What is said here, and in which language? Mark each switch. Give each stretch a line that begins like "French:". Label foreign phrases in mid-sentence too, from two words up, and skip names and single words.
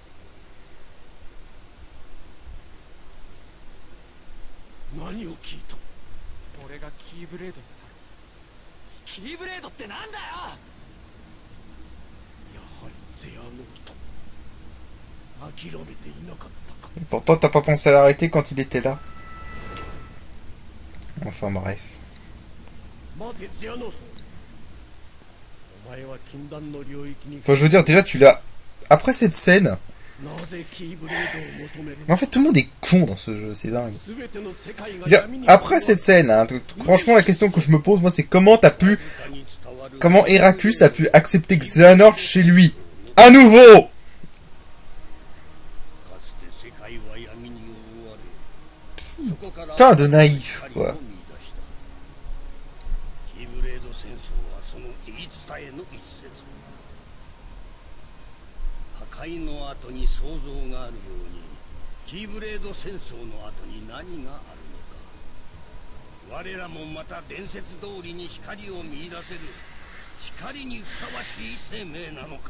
Japanese: 何を聞いた？俺がキーブレードになる。キーブレードってなんだよ。やはりゼアノート。諦めていなかったか。
French: Pourtant, t'as pas pensé à l'arrêter quand il était là. Enfin bref.
Japanese: 待て、ゼアノート。お前は禁断の領域に。
French: Enfin, je veux dire, déjà, tu l'as... Après cette scène...
Japanese: なぜキーブレードを求める？
French: En fait, tout le monde est con dans ce jeu, c'est dingue.
Japanese: 全ての世界が
French: Déjà,
Japanese: 闇に。
French: après cette scène, hein, franchement, la question que je me pose, moi, c'est comment t'as pu... Comment Heraclus a pu accepter Xehanort chez lui? À nouveau! Putain de naïf, quoi.
Japanese: キーブレード戦争はその言い伝えの一節。破壊の後に創造があるように、キーブレード戦争の後に何があるのか。我らもまた伝説通りに光を見出せる光にふさわしい生命なのか。